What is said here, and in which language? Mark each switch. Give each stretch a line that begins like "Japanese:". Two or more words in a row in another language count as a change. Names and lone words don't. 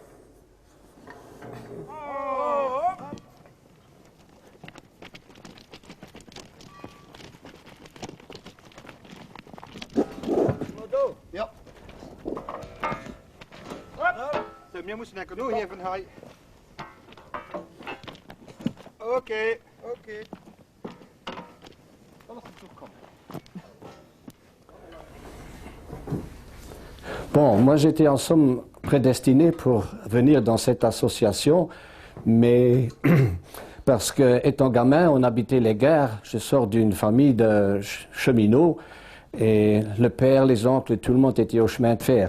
German: Ja. So, wir müssen den nur heben. Okay, okay. Lass uns durchkommen.
French: Bon, moi j'étais en somme prédestiné pour venir dans cette association, mais parce que étant gamin, on habitait les gares, je sors d'une famille de cheminots, et le père, les oncles, tout le monde était au chemin de fer.